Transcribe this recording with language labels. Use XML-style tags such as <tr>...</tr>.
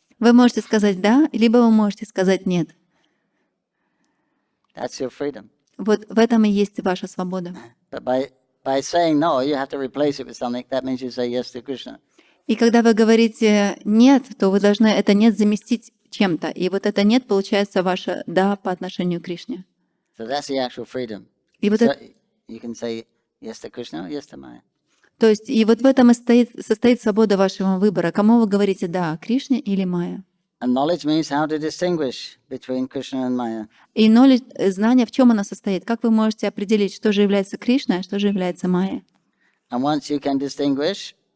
<ru>Вы можете сказать «да», либо вы можете сказать «нет».</ru> <en>That's your freedom.</en> <ru>Вот в этом и есть ваша свобода.</ru> <en>But by saying no, you have to replace it with something. That means you say yes to Krishna.</en> <ru>И когда вы говорите «нет», то вы должны это «нет» заместить чем-то. И вот это «нет» получается ваше «да» по отношению к Кришне.</ru> <en>So that's the actual freedom.</en> <ru>И вот</ru> <en>So</en> <ru>это,</ru> <en>you can say yes to Krishna or yes to Maya.</en> <ru>то есть и вот в этом и состоит свобода вашего выбора. Кому вы говорите «да», Кришне или Майя?</ru> <en>And knowledge means how to distinguish between Krishna and Maya.</en> <ru>И знание, в чем оно состоит? Как вы можете определить, что же является Кришной, а что же является Майей?</ru> <en>And once you can distinguish,</en>